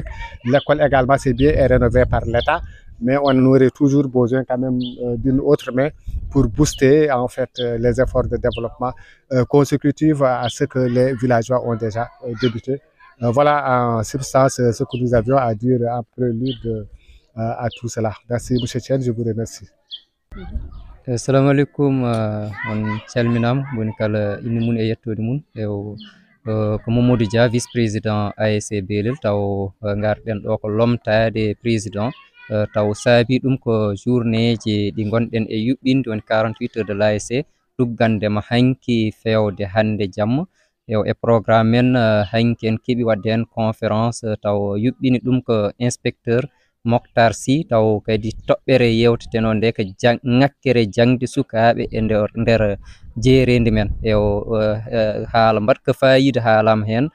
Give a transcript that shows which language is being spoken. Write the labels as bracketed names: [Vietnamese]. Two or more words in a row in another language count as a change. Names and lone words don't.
[French] L'école également, c'est bien, est rénovée par l'État. Mais on aurait toujours besoin quand même d'une autre main pour booster en fait les efforts de développement consécutifs à ce que les villageois ont déjà débuté. Voilà en substance ce que nous avions à dire en prélude à tout cela. Merci M. Chen, je vous remercie. [Arabic] Assalamu alaikum [Fula] on calminama woni kala inde mun e yettode mun ko Mamadou Dia [French] vice président [Fula] ASC Belel taw garden ɗo ko lomtade président taw saabi ɗum ko journée ji ɗi gonɗen e yuɓɓinde woni [French] 48 heures de l'ASC [Fula] ɗuggandema hanki fewde hande jamma e programme men hanki en keeɓi wadde hen conférence taw yuɓɓini ɗum ko inspecteur Mokhtar Sy taw kadi toɓɓere yewteteno nde ko ŋakkere jangde sukaɓe e nder jeerede men e haala mbaɗka fayida haalama hen